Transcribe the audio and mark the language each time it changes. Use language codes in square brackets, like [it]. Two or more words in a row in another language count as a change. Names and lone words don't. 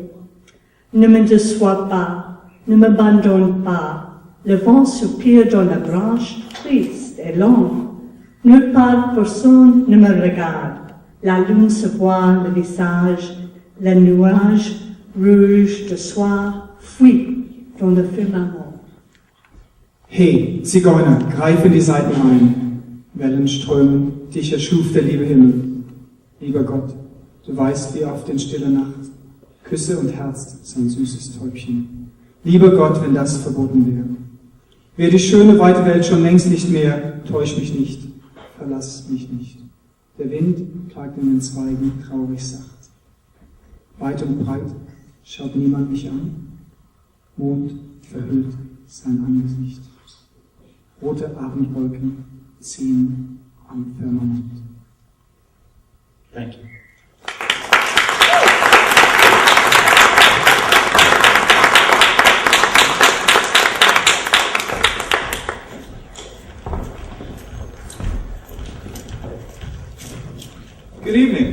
[fr] Ne me déçois pas, ne m'abandonne pas. Le vent soupire dans la branche, triste et longue. Nulle part personne ne me regarde. La lune se voit le visage, le nuage rouge de soir fuit dans le firmament. [de] Hey, Zigeuner, greif in die Seiten ein. Wellen strömen, dich erschuf der liebe Himmel. Lieber Gott, du weißt, wie oft in stiller Nacht Küsse und Herz sein süßes Täubchen. Lieber Gott, wenn das verboten wäre. Wäre die schöne weite Welt schon längst nicht mehr, täusch mich nicht, verlass mich nicht. Der Wind klagt in den Zweigen traurig sacht. Weit und breit schaut niemand mich an. Mond verhüllt sein Angesicht. Rote Abendwolken ziehen am Firmament. [en] Thank you. Good evening.